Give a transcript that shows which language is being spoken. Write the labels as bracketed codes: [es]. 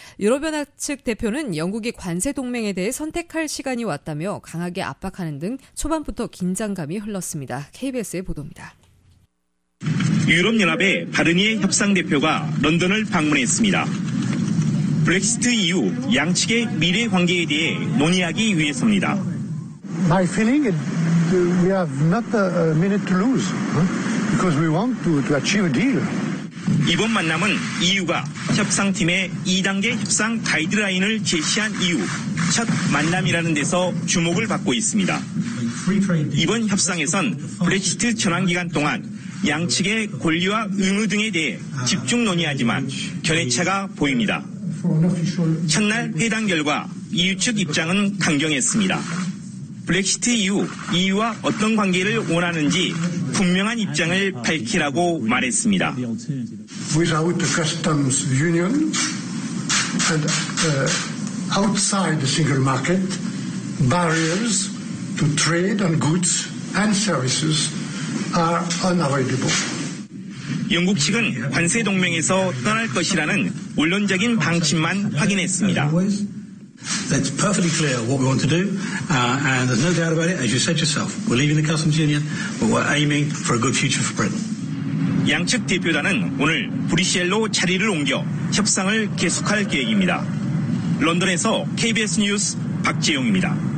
[ko] 유럽연합 측 대표는 영국이 관세 동맹에 대해 선택할 시간이 왔다며 강하게 압박하는 등 초반부터 긴장감이 흘렀습니다. KBS의 보도입니다. 유럽연합의 바르니에 협상 대표가 런던을 방문했습니다. 브렉시트 이후 양측의 미래 관계에 대해 논의하기 위해서입니다. [en] My feeling is we have not a minute to lose because we want to achieve a deal. [ko] 이번 만남은 EU가 협상팀의 2단계 협상 가이드라인을 제시한 이후 첫 만남이라는 데서 주목을 받고 있습니다. 이번 협상에선 브렉시트 전환 기간 동안 양측의 권리와 의무 등에 대해 집중 논의하지만 견해차가 보입니다. 첫날 회담 결과 EU 측 입장은 강경했습니다. 브렉시트 이후 EU와 어떤 관계를 원하는지 분명한 입장을 밝히라고 말했습니다. [en] Without the customs union and outside the single market, barriers to trade on goods and services are unavoidable. [ko] 영국 측은 관세 동맹에서 떠날 것이라는 원론적인 방침만 확인했습니다. [en] That's perfectly clear what we want to do, and there's no doubt about it. As you said yourself, we're leaving the customs union, but we're aiming for a good future for Britain. [ko] 양측 대표단은 오늘 브뤼셀로 자리를 옮겨 협상을 계속할 계획입니다. 런던에서 KBS 뉴스 박재용입니다.